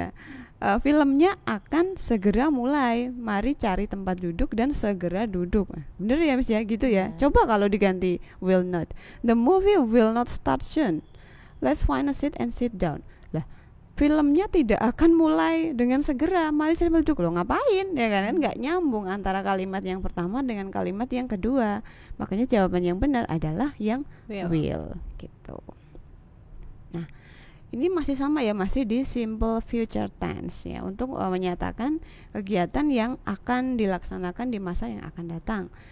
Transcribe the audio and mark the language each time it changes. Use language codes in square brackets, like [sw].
[id] Nah, filmnya akan segera mulai. Mari cari tempat duduk dan segera duduk. Bener ya Miss ya, gitu ya. Coba kalau diganti [en] will not. The movie will not start soon. Let's find a seat and sit down. [id] Lah, filmnya tidak akan mulai dengan segera. Mari cari tempat duduk. Loh ngapain? Ya kan nggak nyambung antara kalimat yang pertama dengan kalimat yang kedua. Makanya jawaban yang benar adalah yang will gitu. Nah, ini masih sama ya, masih di simple future tense ya, untuk menyatakan kegiatan yang akan dilaksanakan di masa yang akan datang.